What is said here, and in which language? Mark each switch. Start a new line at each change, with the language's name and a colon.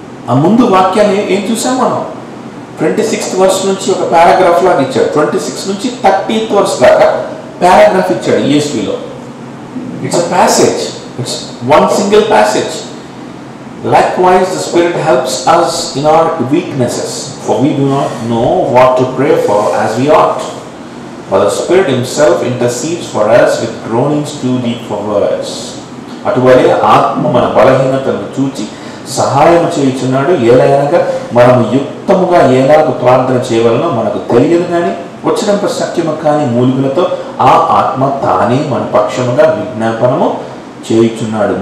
Telugu: ఆ ముందు వాక్యాన్ని ఏం చూసాం మనం? 26th వర్స్ నుంచి ఒక పారాగ్రాఫ్ లాగా ఇచ్చాడు. 26 నుంచి 30th వర్స్ దాకా పారాగ్రాఫ్ ఇచ్చాడు ESVలో.
English: It's a passage, it's one single passage. Likewise, the Spirit helps us in our weaknesses, for we do not know what to pray for as we ought. But the Spirit Himself intercedes for us with groanings too deep for words.
Telugu: అటువలే ఆత్మ మన బలహీనతను చూచి సహాయం చేయుచున్నాడు. ఏలయనగా మనము యుక్తముగా ఎలాగ ప్రార్థన చేయవలనో మనకు తెలియదు, కానీ వచ్చినంత సత్యము కాని మూలుగులతో ఆ ఆత్మ తానే మన పక్షముగా విజ్ఞాపనము చేయుచున్నాడు.